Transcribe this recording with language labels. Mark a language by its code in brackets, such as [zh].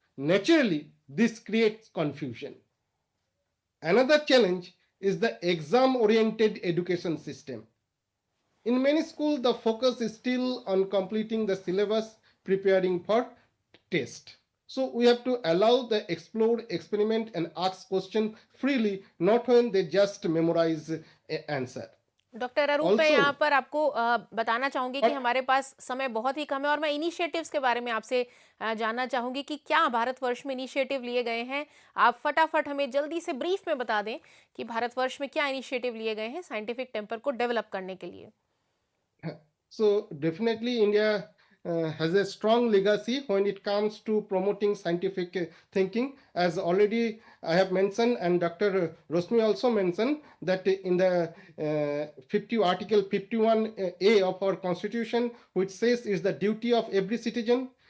[en] Naturally, this creates confusion. Another challenge is the exam-oriented education system. In many schools, the focus is still on completing the syllabus, preparing for test. So we have to allow the explore, experiment, and ask questions freely, not when they just memorize an answer. [hi] Doctor अरूप, मैं यहाँ पर आपको बताना चाहूंगी कि हमारे पास समय बहुत ही कम है, और मैं इनिशिएटिव्स के बारे में आपसे जानना चाहूंगी कि क्या भारतवर्ष में इनिशिएटिव लिए गए हैं। आप फटाफट हमें जल्दी से ब्रीफ में बता दें कि भारतवर्ष में क्या इनिशिएटिव लिए गए हैं साइंटिफिक टेम्पर को डेवलप करने के लिए। [en] So definitely India has a strong legacy when it comes to promoting scientific thinking. As already I have mentioned, and Dr. Rosmi also mentioned, that in the Article 51A of our Constitution, which says it's the duty of every citizen.